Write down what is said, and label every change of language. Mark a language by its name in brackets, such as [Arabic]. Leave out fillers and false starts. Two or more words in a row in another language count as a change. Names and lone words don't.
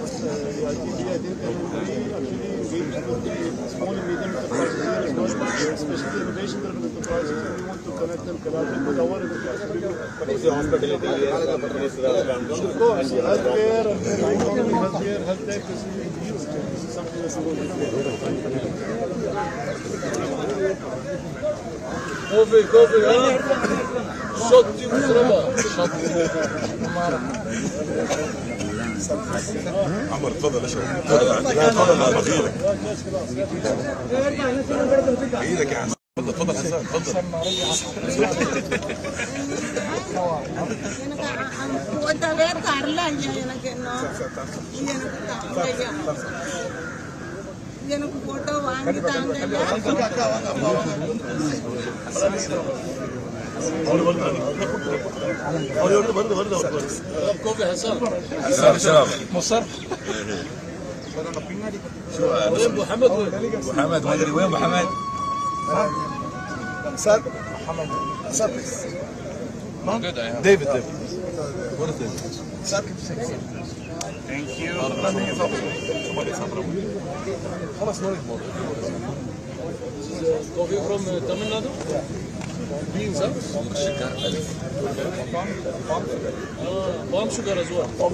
[English] I think we actually engaged with the small and medium enterprises here as well, especially innovation-driven enterprises. We want to connect them, collaborate with our enterprises. But is the hospitality area the companies that are around? Of course, healthcare, health tech is huge. This is something that's going to be [Arabic] كوفي ها شطي وزربا عمر تفضل اشرب تفضل على بغيرك ايدك يا عم تفضل حسن تفضل [Tamil] எனக்கு போட்டோ வாங்கி தாங்க [Arabic] كوفي حسن شباب مصر وين محمد محمد ما ادري وين محمد [English] Sir, sir, [Arabic] ديفيد وين ديفيد [English] sir. Thank you كوفي from Tamil Nadu beans huh? palm sugar as well